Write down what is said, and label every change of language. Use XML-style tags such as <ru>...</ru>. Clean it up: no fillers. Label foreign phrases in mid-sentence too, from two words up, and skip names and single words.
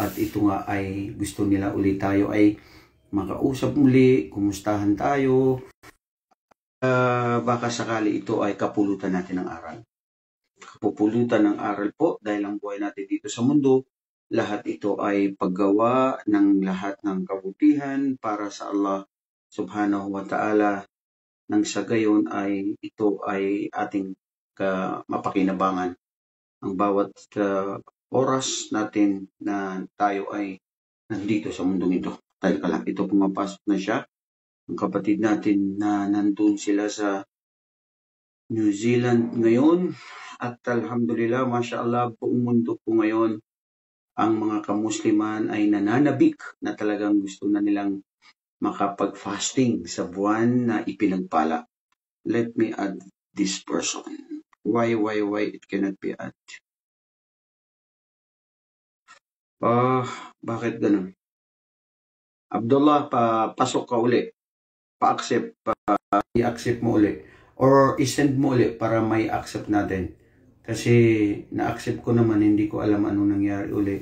<tl>At ito nga ay gusto nila ulit tayo ay makausap muli, kumustahan tayo, baka sakali ito ay kapulutan natin ng aral. Kapupulutan ng aral po dahil ang buhay natin dito sa mundo, lahat ito ay paggawa ng lahat ng kabutihan para sa Allah</tl> <ar>سبحانه وتعالى,</ar> <tl>nang sa gayon ay ito ay ating mapakinabangan. Ang bawat oras natin na tayo ay nandito sa mundong ito. Dahil kalak ito pumapasok na siya. Ang kapatid natin na nandun sila sa New Zealand ngayon, at</tl> <ar>الحمد لله، ما شاء الله,</ar> <tl>buong mundo po ngayon ang mga kamusliman ay nananabik na talagang gusto na nilang makapag-fasting sa buwan na ipinagpala.</tl> <en>Let me add this person. Why it cannot be add?</en> <tl>Bakit ganun? Abdullah, pasok ka uli. Pa-accept, i-accept mo uli. Or i-send mo uli para may accept natin. Kasi na-accept ko naman, hindi ko alam ano nangyari uli.</tl>